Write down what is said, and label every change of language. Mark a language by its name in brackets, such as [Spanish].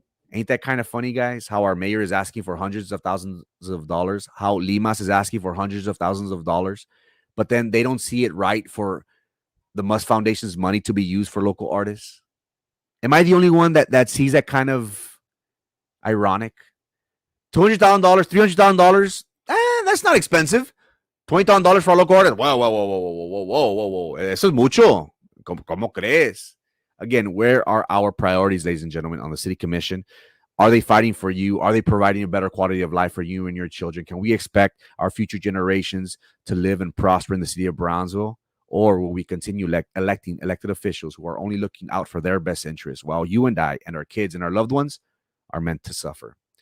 [English] Ain't that kind of funny, guys? How our mayor is asking for hundreds of thousands of dollars, how Limas is asking for hundreds of thousands of dollars, but then they don't see it right for the Must Foundation's money to be used for local artists. Am I the only one that sees that kind of ironic? $200,000, $300,000, that's not expensive. $20,000 for a local artist. Whoa. [Spanish] Eso es mucho. ¿Cómo crees? [English] Again, where are our priorities, ladies and gentlemen, on the city commission? Are they fighting for you? Are they providing a better quality of life for you and your children? Can we expect our future generations to live and prosper in the city of Brownsville? Or will we continue electing elected officials who are only looking out for their best interests while you and I and our kids and our loved ones are meant to suffer?